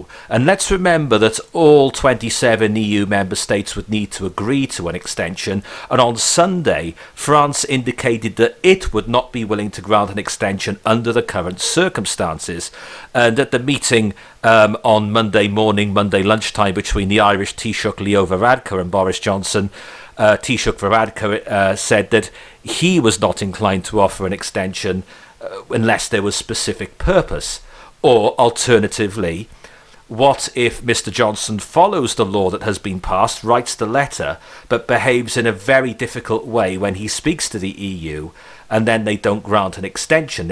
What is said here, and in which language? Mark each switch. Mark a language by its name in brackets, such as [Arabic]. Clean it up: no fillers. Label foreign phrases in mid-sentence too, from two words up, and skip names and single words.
[English] And let's remember that all 27 EU member states would need to agree to an extension. And on Sunday, France indicated that it would not be willing to grant an extension under the current circumstances. And at the meeting on Monday lunchtime between the Irish Taoiseach Leo Varadkar and Boris Johnson, Taoiseach Varadkar said that he was not inclined to offer an extension unless there was specific purpose. Or alternatively, what if Mr. Johnson follows the law that has been passed, writes the letter, but behaves in a very difficult way when he speaks to the EU, and then they don't grant an extension?